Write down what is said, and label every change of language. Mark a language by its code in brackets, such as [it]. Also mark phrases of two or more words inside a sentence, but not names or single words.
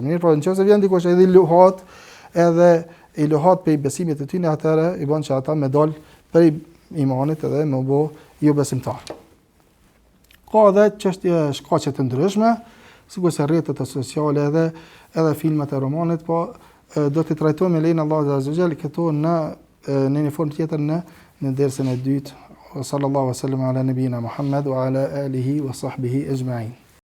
[sq] Mirë, por nëse vjen dikush edhe i luhat pe besimit të tyre, atëherë i bën që ata me dal për imanit edhe më bo jo besimtar. Ka edhe çështje shkaqe të ndryshme, sikur se rrjetet sociale edhe filmat e romanit, po do të trajtojmë me lejen [ar] الله عز وجل [sq] këto në një formë tjetër në dersën e dytë. [ar] صلى الله عليه وسلم على نبينا محمد وعلى آله وصحبه أجمعين.